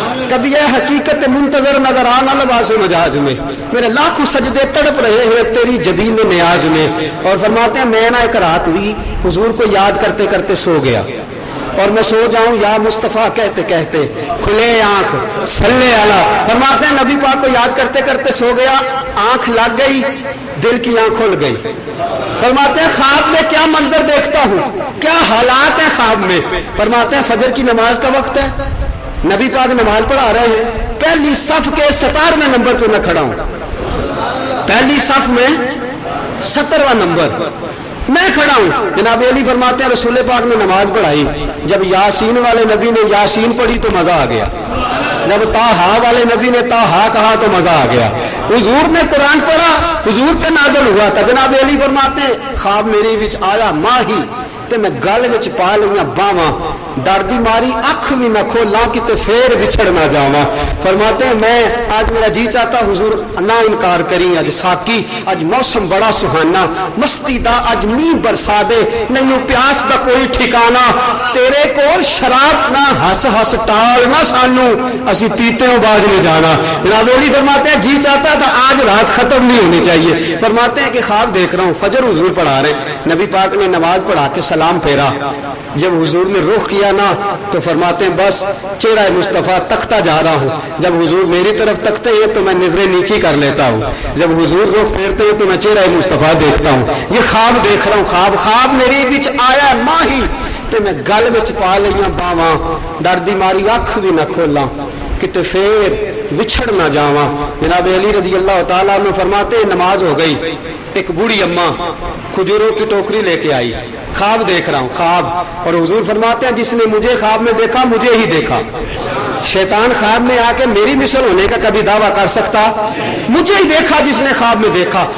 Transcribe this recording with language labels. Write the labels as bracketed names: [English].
[Urdu] کبھی یہ حقیقت منتظر نظر آنا لباس مجاز میں، میرے لاکھوں سجدے تڑپ رہے ہیں تیری جبین نیاز میں. اور فرماتے ہیں میں نہ ایک رات ہوئی حضور کو یاد کرتے کرتے سو گیا، اور میں سو جاؤں یا مصطفیٰ کہتے کہتے کھلے آنکھ صلی اللہ. فرماتے ہیں نبی پاک کو یاد کرتے کرتے سو گیا، آنکھ لگ گئی، دل کی آنکھ کھل گئی. فرماتے ہیں خواب میں کیا منظر دیکھتا ہوں، کیا حالات ہیں خواب میں. فرماتے ہیں فجر کی نماز کا وقت ہے، نبی پاک نماز پڑھا رہے ہیں، پہلی صف کے 17ویں نمبر پہ میں کھڑا ہوں، پہلی صف میں 17واں نمبر میں کھڑا ہوں. جناب علی فرماتے ہیں رسول پاک نے نماز پڑھائی، جب یاسین والے نبی نے یاسین پڑھی تو مزہ آ گیا، جب طٰہٰ والے نبی نے طٰہٰ کہا تو مزہ آ گیا. حضور نے قرآن پڑھا، حضور پہ نازل ہوا تھا. جناب علی فرماتے ہیں [Punjabi] خواب میری وچ آیا ماہی تے میں گل وچ پا لئیاں باواں، ڈر دی ماری اکھ بھی نہ کھولاں کتے پھر وچھڑ نہ جاواں. [Urdu] فرماتے ہیں میں آج میرا جی چاہتا حضور نہ انکار کریں، [Punjabi] اج ساکی اج موسم بڑا سہانا، مستی دا اج میਂਹ برسا دے، نہیں پیاس دا کوئی ٹھکانا، تیرے کول شراب نہ ہس ہس ٹال نہ سانو، اسی پیتے ہو باز نہیں جانا. [Urdu] جناب علی فرماتے ہیں جی چاہتا تھا آج رات ختم نہیں ہونی چاہیے. فرماتے ہیں کہ خواب دیکھ رہا ہوں، فجر حضور پڑھا رہے، نبی پاک نے نماز پڑھا کے سلام پھیرا، جب حضور نے رخ کیا نا تو فرماتے ہیں بس چہرہ مصطفیٰ تکتا جا رہا ہوں، جب حضور میری طرف تکتے ہیں تو میں نظریں نیچی کر لیتا ہوں، جب حضور رخ پھیرتے ہیں تو میں چہرہ مصطفیٰ دیکھتا ہوں. یہ خواب دیکھ رہا ہوں، [Punjabi] خواب میری بچ آیا ماہی تے میں گل وچ پا لئیاں باواں، ڈر دی ماری اکھ بھی نہ کھولاں کتے پھر وچھڑ نہ جاواں. [Urdu] جناب علی رضی اللہ تعالیٰ عنہ فرماتے ہیں نماز ہو گئی، ایک بوڑھی اماں کھجوروں کی ٹوکری لے کے آئی، خواب دیکھ رہا ہوں خواب. اور حضور فرماتے ہیں جس نے مجھے خواب میں دیکھا مجھے ہی دیکھا. شیطان خواب میں آ کے میری مثل ہونے کا کبھی دعویٰ کر سکتا؟ مجھے ہی دیکھا جس نے خواب میں دیکھا.